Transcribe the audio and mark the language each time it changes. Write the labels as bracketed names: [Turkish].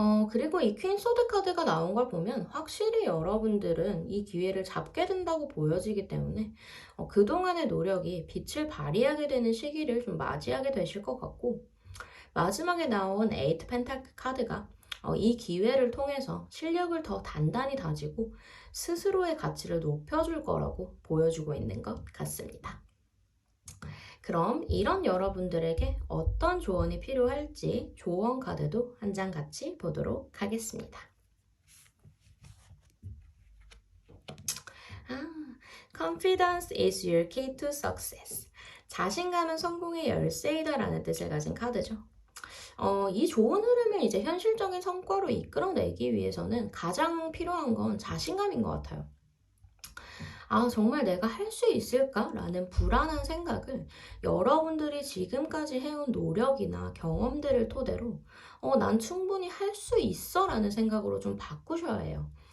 [Korean] 그리고 이 퀸 소드 카드가 나온 걸 보면 확실히 여러분들은 이 기회를 잡게 된다고 보여지기 때문에 그동안의 노력이 빛을 발휘하게 되는 시기를 좀 맞이하게 되실 것 같고, 마지막에 나온 에이트 펜타클 카드가 이 기회를 통해서 실력을 더 단단히 다지고 스스로의 가치를 높여줄 거라고 보여주고 있는 것 같습니다. 그럼 이런 여러분들에게 어떤 조언이 필요할지 조언 카드도 한 장 같이 보도록 하겠습니다. [English] Confidence is your key to success. [Korean] 자신감은 성공의 열쇠이다라는 뜻을 가진 카드죠. 이 좋은 흐름을 이제 현실적인 성과로 이끌어내기 위해서는 가장 필요한 건 자신감인 것 같아요. 정말 내가 할 수 있을까? 라는 불안한 생각을 여러분들이 지금까지 해온 노력이나 경험들을 토대로 난 충분히 할 수 있어 라는 생각으로 좀 바꾸셔야 해요.